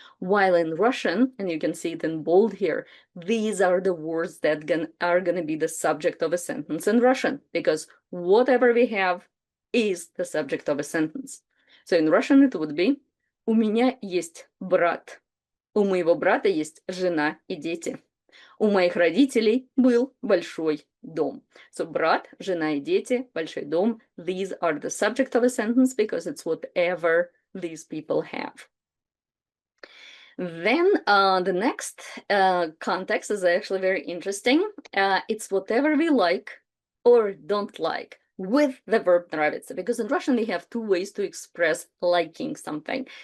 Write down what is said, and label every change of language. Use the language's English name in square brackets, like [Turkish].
[English] While in Russian, and you can see it in bold here, these are the words that are going to be the subject of a sentence in Russian, because whatever we have is the subject of a sentence. So in Russian it would be [Russian] «У меня есть брат». У моего брата есть жена и дети. У моих родителей был большой дом. [English] So [Russian] брат, жена и дети, большой дом, [English] these are the subject of a sentence because it's whatever these people have. Then the next context is actually very interesting. It's whatever we like or don't like with the verb нравится, because in Russian we have two ways to express liking something.